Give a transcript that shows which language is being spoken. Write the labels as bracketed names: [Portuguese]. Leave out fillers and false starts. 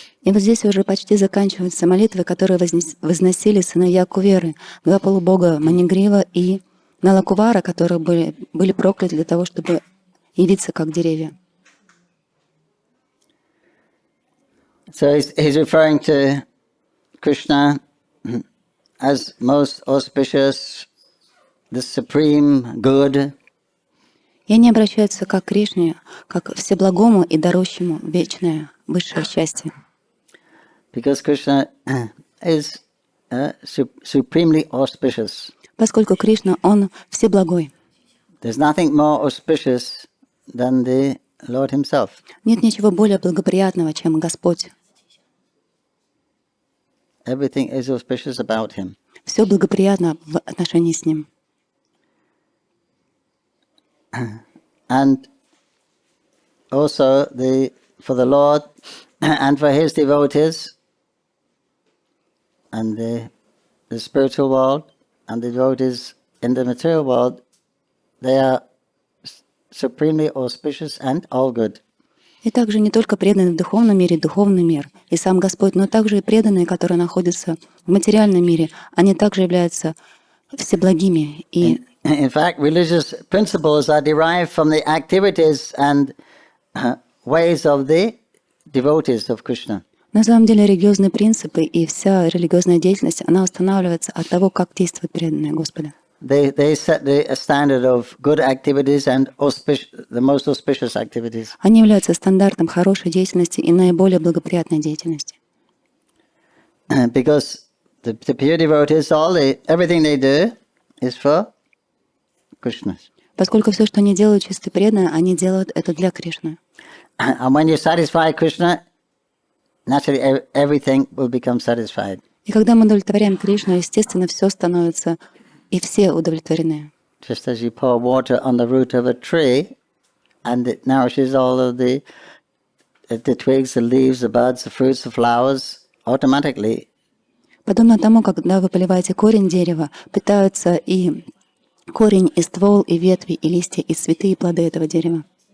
[Russian] И вот здесь уже почти заканчиваются молитвы, которые возносили сыновья Куверы, два полубога Манигрива и Налакувара, которые были прокляты для того, чтобы явиться как деревья. [English] So he's referring to Krishna as most auspicious, the supreme good. [Russian] И они обращаются как к Кришне, как всеблагому и дарующему вечное, высшее счастье. [English] Because Krishna is supremely auspicious. [Russian] Поскольку Кришна, Он всеблагой. [English] There's nothing more auspicious than the Lord Himself. [Russian] Нет ничего более благоприятного, чем Господь. [English] Everything is auspicious about Him. [Russian] Все благоприятно в отношении с Ним. [English] And also for the Lord and for His devotees and the spiritual world and the devotees in the material world, they are supremely auspicious and all good. [Russian] И также не только преданные в духовном мире, духовный мир, и сам Господь, но также и преданные, которые находятся в материальном мире, они также являются всеблагими. И [English] in fact, religious principles are derived from the activities and ways of the devotees of Krishna. [Russian] на самом деле религиозные принципы и вся религиозная деятельность, она устанавливается от того, как действуют преданные Господа. [English] They set the standard of good activities and the most auspicious activities. [Russian] Они являются стандартом хорошей деятельности и наиболее благоприятной деятельности. [English] Because the pure devotees, everything they do is for Krishna. [Russian] Поскольку все, что они делают, чистые преданные, они делают это для Кришны. [English] And when you satisfy Krishna, naturally everything will become satisfied. [Russian] И когда мы удовлетворяем Кришну, естественно, все становится и все удовлетворены. [English] Just as you pour water on the root of a tree, and it nourishes all of the twigs, the leaves, the buds, the fruits, the flowers, automatically. [Russian] Подобно тому, когда вы поливаете корень дерева, питаются и корень, и ствол, и ветви, и листья, и цветы, и плоды этого дерева.